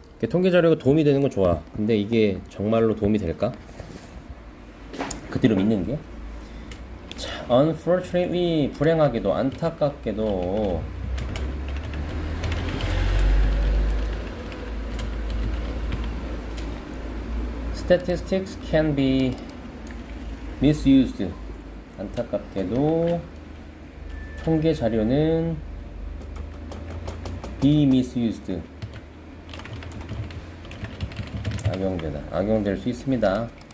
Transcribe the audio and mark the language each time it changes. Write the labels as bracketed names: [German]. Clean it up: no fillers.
[Korean] 통계 자료가 도움이 되는 건 좋아. 근데 이게 정말로 도움이 될까? 그대로 믿는 게? [English] 자, unfortunately, [Korean] 불행하게도, 안타깝게도 [English] statistics can be misused. [Korean] 안타깝게도 통계 자료는 [English] be misused. [Korean] 악용될 수 있습니다.